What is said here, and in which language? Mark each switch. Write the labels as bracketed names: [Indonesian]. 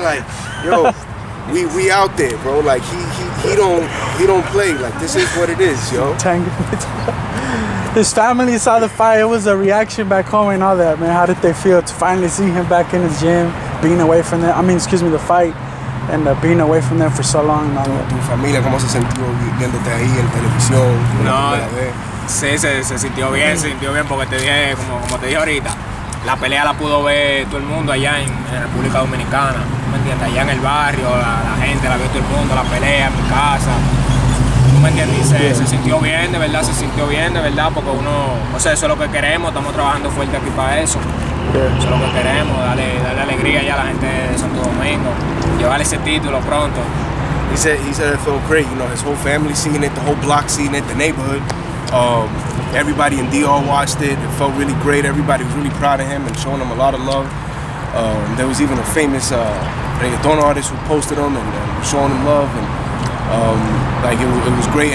[English] Like, yo, we out there, bro. Like he don't play. Like, this is what it is, yo. entanglement. His family saw the fight. It was a reaction back home and all that, man. How did they feel to finally see him back in his gym, being away from them? I mean, excuse me, the fight, and being away from them for so long and all that. [Spanish] Tu familia, ¿cómo se sintió viéndote ahí en televisión? No, sí, se sintió bien porque te dije, como te dije ahorita, la pelea la pudo ver todo el mundo allá en República Dominicana, ¿me entiendes? Allá en el barrio, la gente la vio todo el mundo, la pelea en mi casa. ¿Me entiendes? Se sintió bien, de verdad, porque uno, o sea, eso es lo que queremos, estamos trabajando fuerte aquí para eso. Eso es lo que queremos, darle alegría ya a la gente de Santo Domingo, llevarle ese título pronto. [English] He said it felt great, you know, his whole family seeing it, the whole block seeing it, the neighborhood. Everybody in DR watched it. It felt really great. Everybody was really proud of him and showing him a lot of love. There was even a famous reggaeton artist who posted him and showing him love, and like it was great.